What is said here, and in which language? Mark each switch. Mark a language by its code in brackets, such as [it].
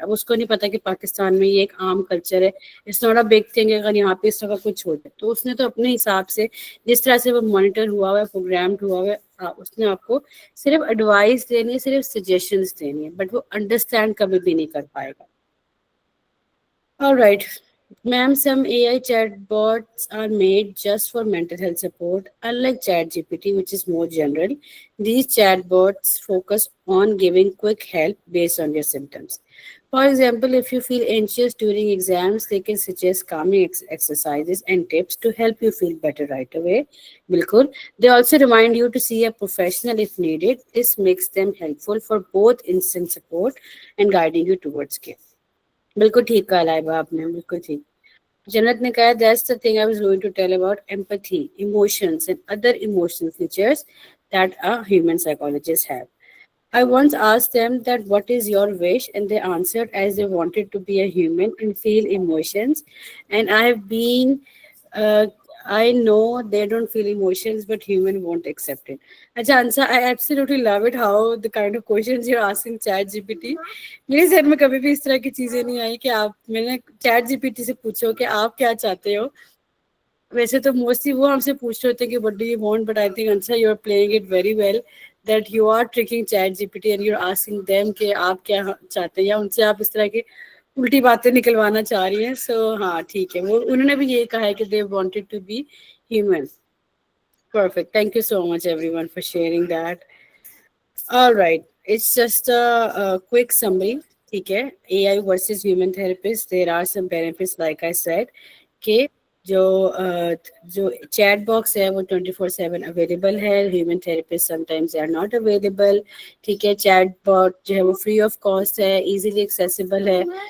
[ur] اب اس کو نہیں پتا کہ پاکستان میں یہ ایک عام کلچر ہے, [en] it's not a big thing [ur] اگر یہاں پہ اس طرح کا کچھ ہو جائے. تو اس نے تو اپنے حساب سے, جس طرح سے وہ مانیٹر ہوا ہے, پروگرامڈ ہوا ہے, اس نے آپ کو صرف ایڈوائس دینی ہے, صرف سجیشنس دینی ہے, بٹ وہ انڈرسٹینڈ کبھی بھی نہیں کر پائے گا. [en] All right. Ma'am, some AI chatbots are made just for mental health support. Unlike ChatGPT, which is more general, these chatbots focus on giving quick help based on your symptoms. For example, if you feel anxious during exams, they can suggest calming exercises and tips to help you feel better right away. Bilkul. They also remind you to see a professional if needed. This makes them helpful for both instant support and guiding you towards care. [ur] بالکل ٹھیک کہا لائبہ آپ نے, بالکل ٹھیک. [en] جنت نے کہا that's the thing I was going to tell about empathy, emotions and other emotional features that a human psychologist have. I once asked them that what is your wish, and they answered as they wanted to be a human and feel emotions. And I have been, I know they don't feel emotions, but human won't accept it. Acha Ansa, I absolutely love it how the kind of questions you're asking ChatGPT. [ur] میرے ذہن میں کبھی بھی اس طرح کی چیزیں نہیں آئی کہ آپ, میں نے چیٹ جی پی ٹی سے پوچھو کہ آپ کیا چاہتے ہو. ویسے تو موسٹلی وہ ہم سے پوچھ رہے ہوتے ہیں [en] کہ what do you want, but I think انسا you are playing it very well, that you are tricking chat G P T and you are asking them [ur] کہ آپ کیا چاہتے ہیں, یا ان سے آپ اس طرح کی الٹی باتیں نکلوانا چاہ رہی ہیں. سو ہاں ٹھیک ہے, وہ انہوں نے بھی یہ کہا ہے کہ [en] They wanted to be human. Perfect. Thank you so much everyone for sharing that. All right. It's just a quick summary. ٹھیک ہے, A I versus human therapist, there are some benefits like I said, [ur] کہ جو chat box ہے وہ 24/7 available ہے. [en] Human therapist sometimes they are not available. [ur] ٹھیک ہے, chat باٹ جو ہے وہ فری آف کاسٹ ہے, ایزیلی ایکسیسیبل ہے.